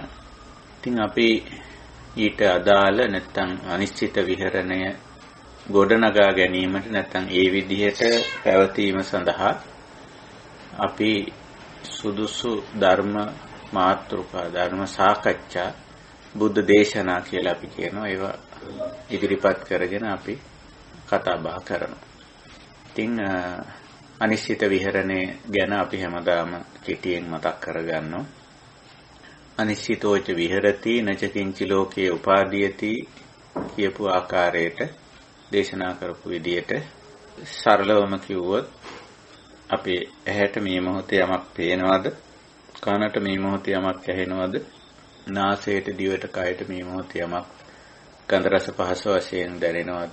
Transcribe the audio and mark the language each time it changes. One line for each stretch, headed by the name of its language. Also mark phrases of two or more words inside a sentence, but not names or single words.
Sinhala: ඉතින් අපි ඊට අදාළ නැත්තම් අනිශ්චිත විහෙරණය ගොඩනගා ගැනීමට නැත්තම් ඒ විදිහට පැවතීම සඳහා අපි සුදුසු ධර්ම මාතෘකා ධර්ම සාකච්ඡා බුද්ධ දේශනා කියලා අපි කියනවා. ඒවා ඉදිරිපත් කරගෙන අපි කතා බහ කරනවා. ඉතින් අනිශ්චිත විහරණය ගැන අපි හැමදාම කෙටියෙන් මතක් කරගන්නවා.
Pali: අනිශ්චිතෝච විහෙරති නච කිංචි ලෝකේ උපාදීයති
Sinhala: කියපු ආකාරයට දේශනා කරපු විදියට සරලවම කිව්වොත් අපේ ඇහැට මේ මොහොතේ යමක් පේනවද? කනට මේ මොහොතේ යමක් ඇහෙනවද? නාසයට දිවට කයට මේ මොහොතේ යමක් ගන්ධ රස පහස වශයෙන් දැනෙනවද?